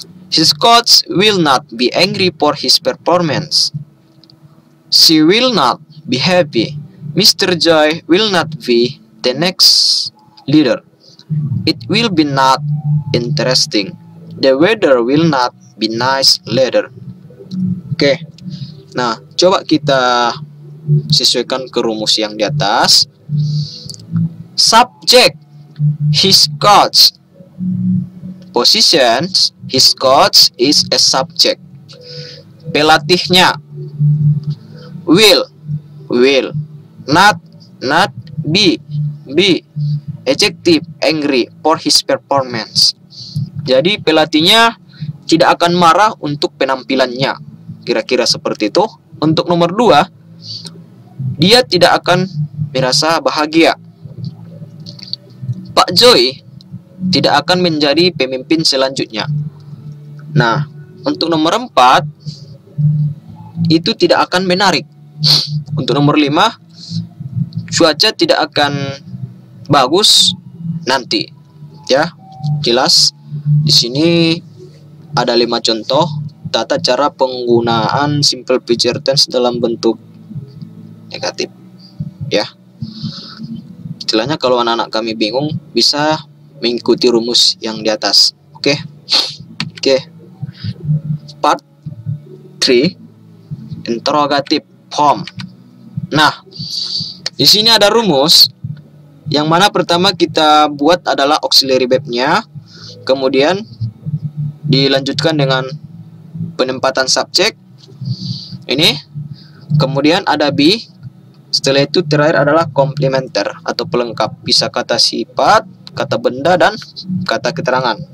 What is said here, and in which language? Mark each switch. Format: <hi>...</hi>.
<en>His coach will not be angry for his performance. She will not be happy. Mr. Joy will not be the next leader. It will be not interesting. The weather will not be nice later. Oke.</en> <id>Nah, coba kita sesuaikan ke rumus yang di atas.</id> <en>Subject, his coach. Positions, his coach is a subject.</en> <id>Pelatihnya,</id> <en>will, not, be, adjective, angry for his performance.</en> <id>Jadi pelatihnya tidak akan marah untuk penampilannya. Kira-kira seperti itu. Untuk nomor 2, dia tidak akan merasa bahagia. Pak Joy tidak akan menjadi pemimpin selanjutnya. Nah, untuk nomor 4, itu tidak akan menarik. Untuk nomor 5, cuaca tidak akan bagus nanti. Ya, jelas. Di sini ada 5 contoh tata cara penggunaan simple future tense dalam bentuk negatif. Ya. Istilahnya kalau anak-anak kami bingung bisa mengikuti rumus yang di atas. Oke.</id> <en>Part 3, interrogative form.</en> <id>Nah, di sini ada rumus yang mana pertama kita buat adalah auxiliary verb-nya, kemudian dilanjutkan dengan penempatan subjek. Ini, kemudian ada be. Setelah itu terakhir adalah komplementer atau pelengkap, bisa kata sifat, kata benda, dan kata keterangan.</id>